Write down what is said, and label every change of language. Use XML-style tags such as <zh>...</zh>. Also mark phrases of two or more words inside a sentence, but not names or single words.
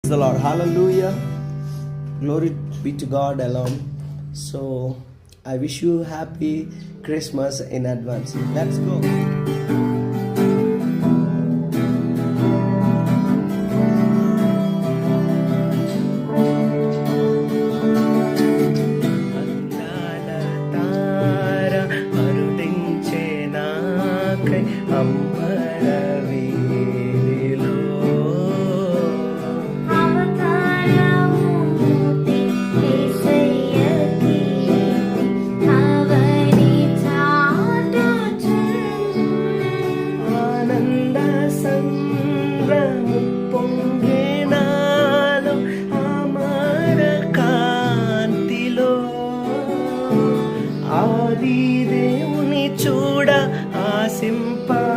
<en>The Lord, hallelujah, glory be to God alone. So I wish you happy Christmas in advance. Let's go.</en> <te>అందాల తార అరుదెంచె నాకై అంబర వీధిలో ఆనంద సంద్రము పొంగినాలో అమర కాంతిలో ఆది దేవుని చూడ ఆశింప</te>